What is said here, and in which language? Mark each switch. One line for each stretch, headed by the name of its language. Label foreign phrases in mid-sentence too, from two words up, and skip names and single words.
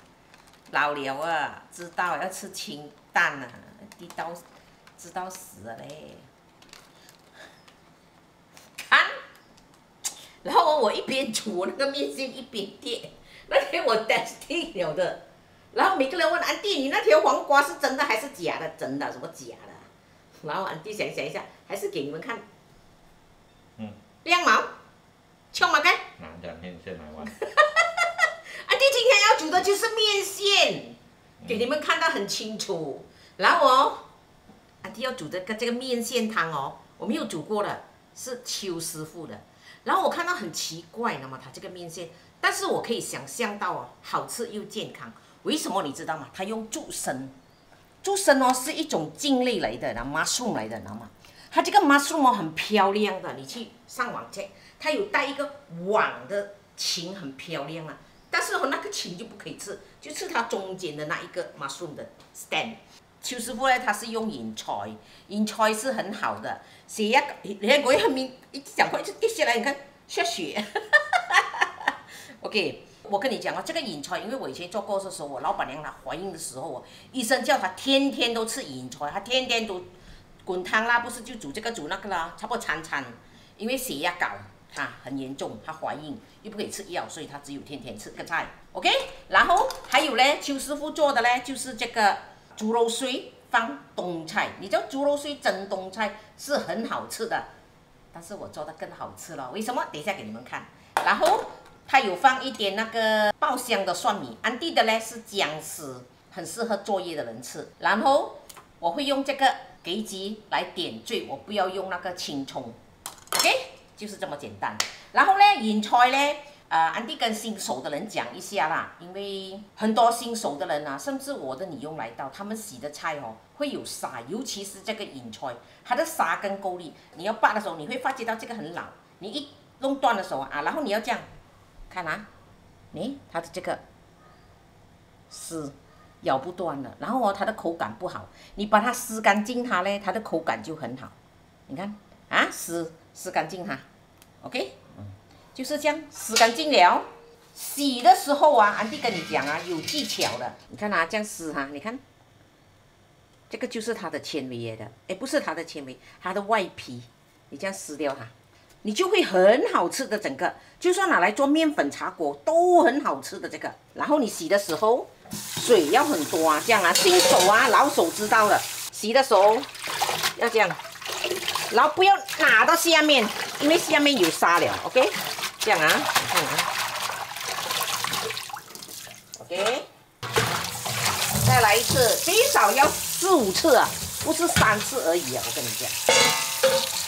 Chinese: 老了啊，知道要吃清淡啊，知道死了嘞。看，然後我一邊煮那個麵線一邊墊，那天我 testing 了的，然後每個人問安迪，你那條黃瓜是真的還是假的？真的，什麼假的？然後安迪想一下，還是給你們看。兩毛，窮嗎？該？拿點麵線來玩。安迪今天要煮的就是麵線，給你們看到很清楚。然後哦，安迪要煮的這個麵線湯哦，我沒有煮過的，是邱師傅的。然後我看到很奇怪，那麼他這個麵線，但是我可以想象到哦，好吃又健康。為什麼你知道嗎？他用豬腎，豬腎哦是一種菌類來的，然後 mushroom 來的，知道嗎？它這個 mushroom 哦很漂亮的，你去上網 check， 它有帶一個網的芹，很漂亮啊。但是那個芹就不可以吃，就吃它中間的那一個 mushroom 的 stem。邱師傅呢，他是用鹽菜，鹽菜是很好的，血壓，你看我後面一講話就跌下來，你看下血。OK， 我跟你講啊，這個鹽菜，因為我以前做過的時候，我老闆娘她懷孕的時候，醫生叫她天天都吃鹽菜，她天天都滾湯啦，不是就煮這個煮那個啦，差不多餐，因為血壓高。她很嚴重，她懷孕又不可以吃藥，所以她只有天天吃這個菜 ，OK。然後還有呢，邱師傅做的呢，就是這個豬肉碎放冬菜。你知道豬肉碎蒸冬菜是很好吃的，但是我做的更好吃了。為什麼？等一下給你們看。然後他有放一點那個爆香的蒜米，安迪的呢是薑絲，很適合作業的人吃。然後我會用這個杞子來點綴，我不要用那個青蔥 ，OK。就是這麼簡單，然後呢，鹽菜呢，安迪跟新手的人講一下啦，因為很多新手的人啊，甚至我的女傭來到，他們洗的菜哦會有沙，尤其是這個鹽菜，它的沙更夠力。你要拔的時候，你會發覺到這個很老，你一弄斷的時候啊，然後你要這樣，看啊，它的這個絲咬不斷了，然後哦，它的口感不好，你把它撕乾淨它呢，它的口感就很好。你看啊，撕乾淨它 ，OK， 就是這樣撕乾淨了。洗的時候啊，安迪跟你講啊，有技巧的。你看啊，這樣撕哈，你看，這個就是它的纖維來的，哎，不是它的纖維，它的外皮。你這樣撕掉它，你就會很好吃的。整個就算拿來做麵粉茶鍋都很好吃的這個。然後你洗的時候水要很多啊，這樣啊，新手啊老手知道了，洗的時候要這樣。然後不要拿到下面，因為下面有沙了 ，OK， 這樣啊，你看啊 ，OK， 再來一次，最少要4、5次啊，不是3次而已啊，我跟你講。